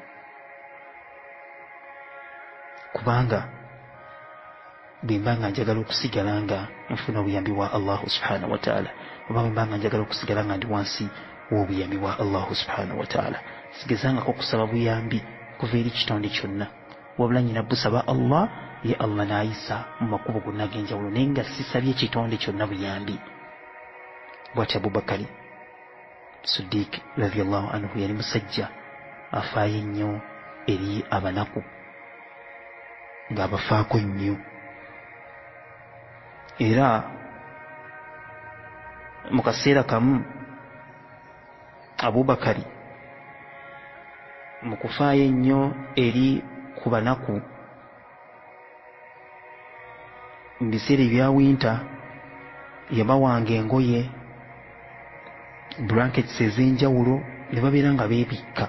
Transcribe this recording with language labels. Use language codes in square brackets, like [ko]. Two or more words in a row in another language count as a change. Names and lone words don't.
[lg] kubanga bwe mba nga njagala okusigala nga nfuna obuyambi bwa [ar] الله سبحانه وتعالى, [lg] oba bwe mba nga njagala okusigala nga ndi wansi w'obuyambi bwa [ar] الله سبحانه وتعالى, [lg] sigezangako kusaba buyambi kuva eri kitonde kyonna, wabula nyina busaba Allah, ye Allah n'ayisa mu makubo gonna ag'enjawulo, naye nga sisabye kitonde kyonna buyambi. Bw'ati Abubakari Siddiq [ar] رضي الله عنه [lg] yali musajja afaayo ennyo eri abanaku, ng'abafaako nnyo. Era mu kaseera kamu Abubakari mu kufaayo ennyo eri ku banaku mu biseera ebya winter yabawanga engoye, blankets ez'enjawulo, ne babeera nga beebikka.